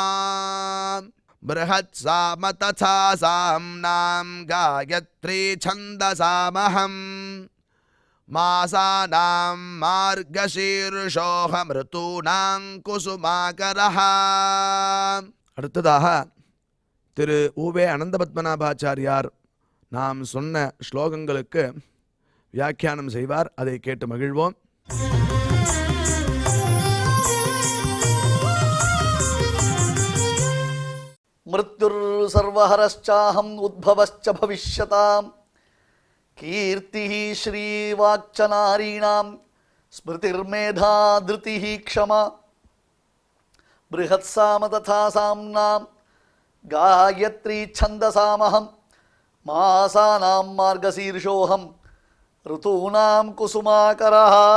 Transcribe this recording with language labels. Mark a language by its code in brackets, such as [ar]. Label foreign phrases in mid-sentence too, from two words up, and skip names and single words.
[sa] बृहत्साम तथा साम्नां गायत्री छन्दसामहम् मासानां मार्गशीर्षोऽहमृतूनां कुसुमाकरः। [ta] அடுத்ததாக திரு உவே அனந்த பத்மநாபாச்சாரியார் நாம் சொன்ன ஸ்லோகங்களுக்கு வியாக்கியானம் செய்வார். அதை கேட்டு மகிழ்வோம். [sa] मृत्युः सर्वहरश्चाहम् उद्भवश्च भविष्यताम् कीर्तिः श्रीर्वाक्चनारीणाम् स्मृतिर्मेधा धृतिः क्षमा बृहत्साम तथा साम्नाम् गायत्री छन्दसामहम् मासानाम् मार्गशीर्षोऽहम् ऋतूनाम् कुसुमाकरः.